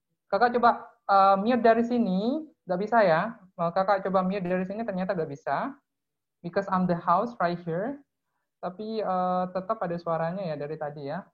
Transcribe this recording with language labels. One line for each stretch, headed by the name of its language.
Indonesian: Kakak coba mute dari sini, nggak bisa ya. Kakak coba mute dari sini, ternyata nggak bisa.
English: Because I'm the host right here.
Indonesian: Tapi tetap ada suaranya ya dari tadi ya.